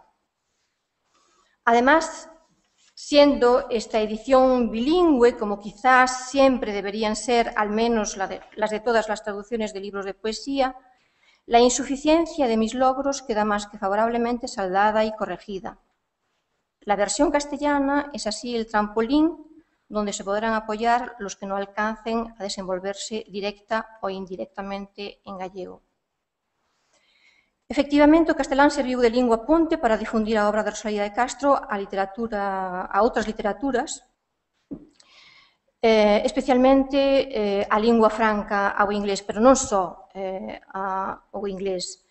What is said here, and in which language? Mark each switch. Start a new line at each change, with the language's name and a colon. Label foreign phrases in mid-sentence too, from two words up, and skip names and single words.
Spanish: Además, siendo esta edición bilingüe, como quizás siempre deberían ser, al menos las de todas las traducciones de libros de poesía, la insuficiencia de mis logros queda más que favorablemente saldada y corregida. La versión castellana es así el trampolín donde se podrán apoyar los que no alcancen a desenvolverse directa o indirectamente en gallego.
Galician: Efectivamente, o castelán serviu de lingua ponte para difundir a obra de Rosalía de Castro a outras literaturas, especialmente a lingua franca ao inglés, pero non só ao inglés.